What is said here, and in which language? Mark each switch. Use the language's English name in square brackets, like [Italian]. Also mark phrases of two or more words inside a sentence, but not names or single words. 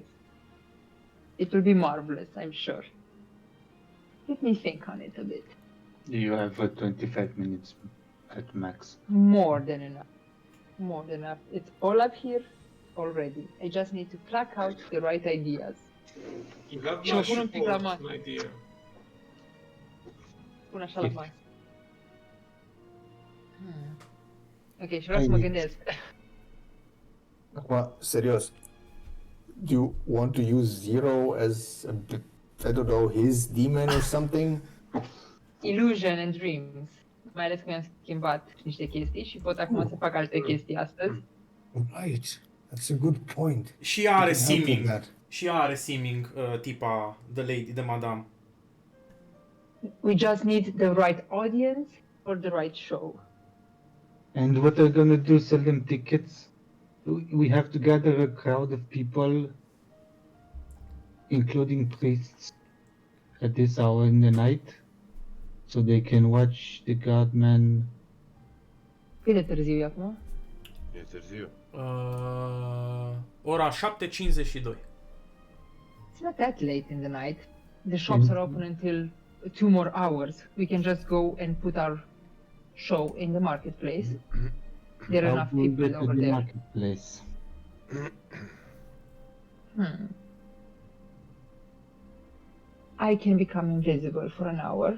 [English] It will be marvelous, I'm sure. Let me think on it a bit. You have 25 minutes at max. More than enough. More than enough. It's all up here, already. I just need to pluck out the right ideas. You have [Romanian] Și [English] my [Romanian] mă pun un pic la [English] support, [Romanian] masă. [English] my dear. [Romanian] Pun așa la masă. Ok, și vreau să mă gândesc. Acum, serios. [English] Do you want to use Zero as, I don't know, his demon or something? Illusion and Dreams. [Romanian] Mai ales că mi-am schimbat niște chestii și pot acum să fac alte chestii astăzi. [English] Right. That's a good point. [Romanian] Și ea are [English] We can help with seeming. that. [Romanian] Și ea are seeming, tipa, [English] the lady, the madame. We just need the right audience for the right show. And what are we gonna do? Sell them tickets? We have to gather a crowd of people, including priests, at this hour in the night, so they can watch the Godman. [Romanian] Cât de târziu e acum? E târziu. Ora 7:52. [English] It's not that late in the night. The shops are open until 2 more hours. We can just go and put our show in the marketplace. There are enough I'll go people to over the there. marketplace. I can become invisible for an hour.